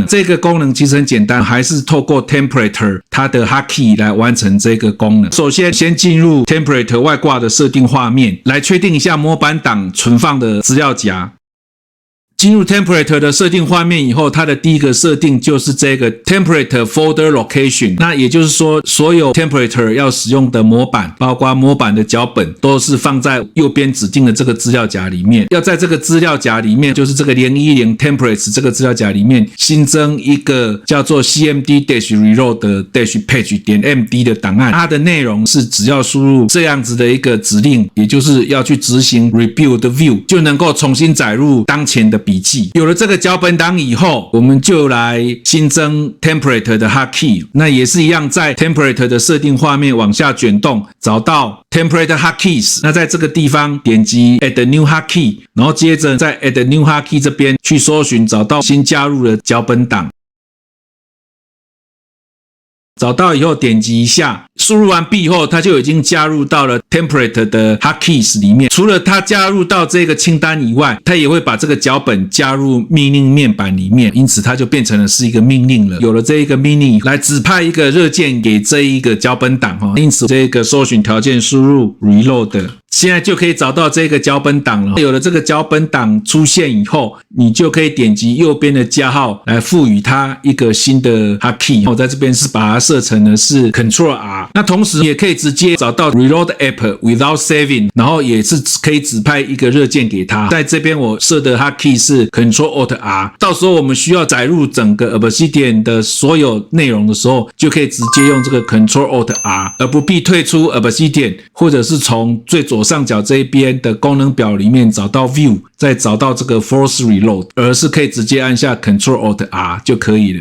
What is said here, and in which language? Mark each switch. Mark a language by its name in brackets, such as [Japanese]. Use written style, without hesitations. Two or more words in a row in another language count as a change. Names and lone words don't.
[Chinese] 這個功能其實很簡單，還是透過 Template 它的 Hotkey 來完成這個功能。首先進入 Template 外掛的設定畫面，來確定一下模板檔存放的資料夾。進入 Template 的設定畫面以後，它的第一個設定就是這個 [English] Template Folder Location。 [Chinese] 那也就是說，所有 Template 要使用的模板，包括模板的腳本，都是放在右邊指定的這個資料夾裡面。要在這個資料夾裡面，就是這個010 Templates 這個資料夾裡面新增一個叫做 cmd-reload-page.md 的檔案。它的內容是只要輸入這樣子的一個指令，也就是要去執行 [English] Rebuild View， [Chinese] 就能夠重新載入當前的筆記。有了這個腳本檔以後，我們就來新增 template 的 hotkey。那也是一樣，在 template 的設定畫面往下捲動，找到 [English] template hotkeys。 [Chinese] 那在這個地方點擊 [English] add new hotkey， [Chinese] 然後接着在 [English] add new hotkey [Chinese] 這邊去搜尋，找到新加入的腳本檔。找到以後點擊一下，輸入完畢後，它就已經加入到了 template 的 hotkeys 裡面。除了它加入到這個清單以外，它也會把這個腳本加入命令面板裡面，因此它就變成了是一個命令了。有了這一個命令來指派一個熱鍵給這一個腳本檔，因此這個搜尋條件輸入 reload。現在就可以找到這個腳本檔了。有了這個腳本檔出現以後，你就可以點擊右邊的加號來賦予它一個新的 hotkey。我在這邊是把它設成的是 Ctrl+R。那同時也可以直接找到 [English] Reload App without saving， [Chinese] 然後也是可以指派一個熱鍵給它。在這邊我設的 hotkey是 Ctrl+Alt+R。到時候我們需要載入整個 Obsidian 的所有內容的時候，就可以直接用這個 Ctrl+Alt+R， 而不必退出 Obsidian， 或者是從最左上角這一邊的功能表裡面找到 View， 再找到這個 [English] Force Reload， [Chinese] 而是可以直接按下 Ctrl+Alt+R 就可以了。